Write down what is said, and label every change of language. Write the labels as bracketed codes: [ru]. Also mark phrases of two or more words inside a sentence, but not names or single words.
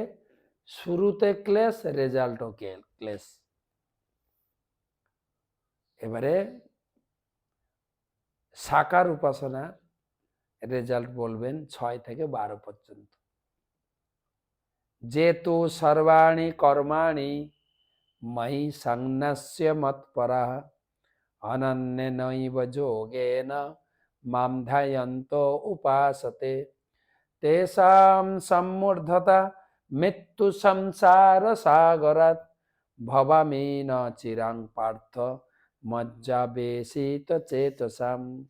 [bn] শুরুতে ক্লেশ, রেজাল্টও ক্লেশ। এবারে সাকার উপাসনা রেজাল্ট বলবেন 6 থেকে 12 পর্যন্ত। [sa] যেতু সর্বাণি কর্মাণি ময়ি সংন্যস্য মৎপরঃ অনন্যেনৈব যোগেন মাম ধ্যায়ন্ত উপাসতে তেষাং সম্মূঢ়তা মৃত্যু সংসার সাগরাৎ ভবামি ন চিরাং পার্থ মজ্জাবেশিত চেতসাম।